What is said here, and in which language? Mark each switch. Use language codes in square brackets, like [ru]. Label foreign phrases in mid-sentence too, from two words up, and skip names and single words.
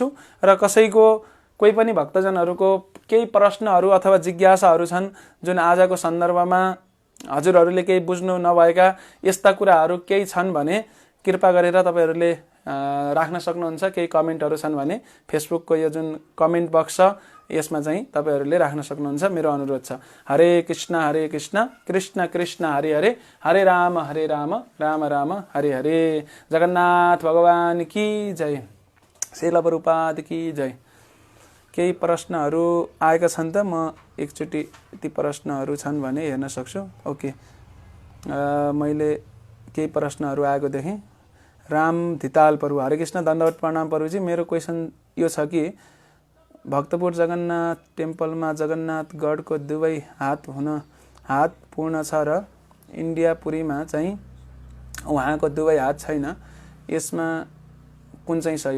[ne] र कसैको कोही पनि भक्तजनहरूको केही प्रश्नहरू अथवा जिज्ञासाहरू छन् जुन आजको सन्दर्भमा हजुरहरूले केही बुझ्नु नभएका यस्ता कुराहरू केही छन् भने कृपा गरेर तपाईँहरूले राख्न सक्नुहुन्छ। केही कमेन्टहरू छन् भने फेसबुकको यो जुन कमेन्ट बक्स छ यसमा चाहिँ तपाईँहरूले राख्न सक्नुहुन्छ। मेरो अनुरोध छ। हरे कृष्ण कृष्ण कृष्ण हरे हरे, हरे राम राम राम हरे हरे। [hi] जगन्नाथ भगवान की जय, श्रील प्रभुपाद की जय। [ne] केही प्रश्नहरू आएका छन् त म एकचोटि ती प्रश्नहरू छन् भने हेर्न सक्छु। ओके, मैले केही प्रश्नहरू आएको देखेँ। राम धिताल प्रभु, हरे कृष्ण दण्डवत प्रणाम प्रभुजी। मेरो क्वेसन यो छ कि भक्तपुर जगन्नाथ टेम्पलमा जगन्नाथ गढको दुवै हात पूर्ण छ र इन्डियापुरीमा चाहिँ उहाँको दुवै हात छैन, यसमा कुन चाहिँ सही हो?